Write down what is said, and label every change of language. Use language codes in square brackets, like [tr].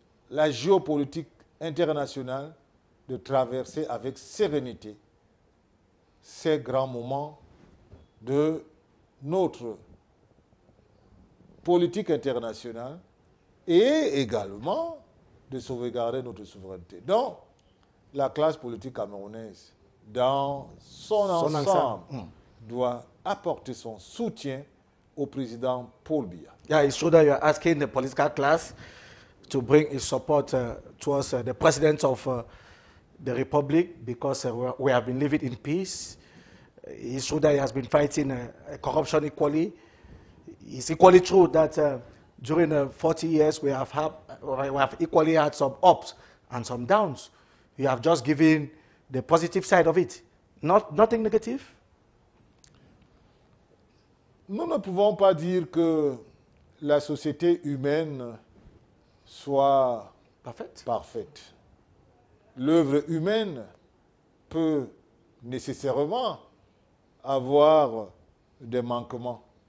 [fr] la géopolitique internationale de traverser avec sérénité ces grands moments de notre politique internationale et également de sauvegarder notre souveraineté. Donc, la classe politique camerounaise, dans son ensemble, doit apporter son soutien au président Paul Biya. [en] Yeah, it's true that you're asking the political class to bring its support towards the president of the republic because we have been living in peace. It's true that he has been fighting corruption equally. It's equally true that during the 40 years we have equally had some ups and some downs. You have just given the positive side of it, nothing negative. [fr] Nous ne pouvons pas dire que la société humaine soit parfaite. L'œuvre humaine peut nécessairement avoir des manquements.